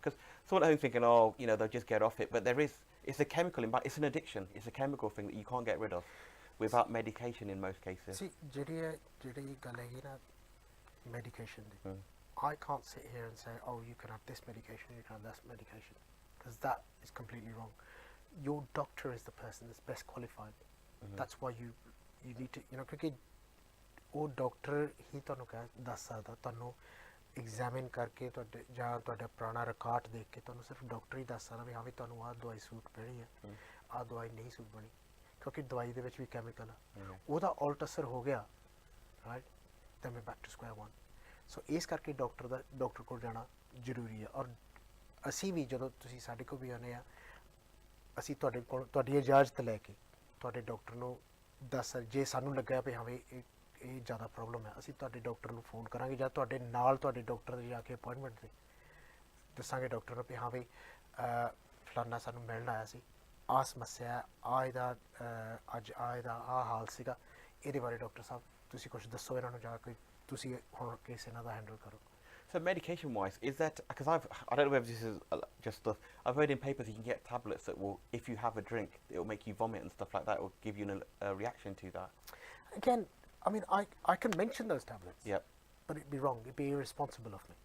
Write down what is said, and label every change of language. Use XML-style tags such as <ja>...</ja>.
<en>Because someone at home thinking, they'll just get off it, but it's a chemical imbalance, it's an addiction, it's a chemical thing that you can't get rid of without medication in most cases. See,</en> <pa>ਜਿਹੜੀ ਗੱਲ ਹੈਗੀ ਨਾ medication ਦੀ</pa> <en>I can't sit here and say, oh, you can have this medication, you can have that medication, because that is completely wrong. Your doctor is the person that's best qualified. That's why you need to,</en> <pa>ਕਿਉਂਕਿ ਉਹ doctor ਹੀ ਤੁਹਾਨੂੰ ਦੱਸ ਸਕਦਾ ਤੁਹਾਨੂੰ examine ਕਰਕੇ ਤੁਹਾਡਾ ਪੁਰਾਣਾ record ਦੇਖ ਕੇ ਤੁਹਾਨੂੰ ਸਿਰਫ ਡਾਕਟਰ ਹੀ ਦੱਸ ਸਕਦਾ ਵੀ ਹਾਂ ਵੀ ਤੁਹਾਨੂੰ ਆਹ ਦਵਾਈ ਸੂਟ ਪੈਣੀ ਹੈ ਆਹ ਦਵਾਈ ਨਹੀਂ ਸੂਟ ਬਣੀ ਕਿਉਂਕਿ ਦਵਾਈ ਦੇ ਵਿੱਚ ਵੀ ਕੈਮੀਕਲ ਆ ਉਹਦਾ ਉਲਟ ਅਸਰ ਹੋ ਗਿਆ ਰਾਈਟ ਤਾਂ ਮੈਂ</pa> <en>back to square one</en> <pa>ਸੋ ਇਸ ਕਰਕੇ ਡਾਕਟਰ ਕੋਲ ਜਾਣਾ ਜ਼ਰੂਰੀ ਹੈ ਔਰ ਅਸੀਂ ਵੀ ਜਦੋਂ ਤੁਸੀਂ ਸਾਡੇ ਕੋਲ ਵੀ ਆਉਂਦੇ ਆ ਅਸੀਂ ਤੁਹਾਡੇ ਕੋਲ ਤੁਹਾਡੀ ਇਜਾਜ਼ਤ ਲੈ ਕੇ ਤੁਹਾਡੇ ਡਾਕਟਰ ਨੂੰ ਦੱਸ ਜੇ ਸਾਨੂੰ ਲੱਗਿਆ ਵੀ ਹਾਂ ਵੀ ਇਹ ਜ਼ਿਆਦਾ ਪ੍ਰੋਬਲਮ ਹੈ ਅਸੀਂ ਤੁਹਾਡੇ ਡਾਕਟਰ ਨੂੰ ਫੋਨ ਕਰਾਂਗੇ ਜਾਂ ਤੁਹਾਡੇ ਨਾਲ ਤੁਹਾਡੇ ਡਾਕਟਰ ਦੇ ਜਾ ਕੇ ਅਪੋਇੰਟਮੈਂਟ 'ਤੇ ਦੱਸਾਂਗੇ ਡਾਕਟਰ ਨੂੰ ਵੀ ਹਾਂ ਵੀ ਫਲਾਨਾ ਸਾਨੂੰ ਮਿਲਣ ਆਇਆ ਸੀ ਆਹ ਸਮੱਸਿਆ ਇਹਦਾ ਅੱਜ ਇਹਦਾ ਆਹ ਹਾਲ ਸੀਗਾ ਇਹਦੇ ਬਾਰੇ ਡਾਕਟਰ ਸਾਹਿਬ ਤੁਸੀਂ ਕੁਛ ਦੱਸੋ ਇਹਨਾਂ ਨੂੰ ਜਾ ਕੇ ਤੁਸੀਂ ਹੁਣ ਕੇਸ ਇਹਨਾਂ ਦਾ ਹੈਂਡਲ ਕਰੋ</pa> <en>So medication-wise, is that, because I don't know whether this is just stuff, I've heard in papers you can get tablets that will, if you have a drink, it will make you vomit and stuff like that, it will give you a reaction to that. Again, I mean, I can mention those tablets. Yep. But it'd be wrong, it'd be irresponsible of me.</en>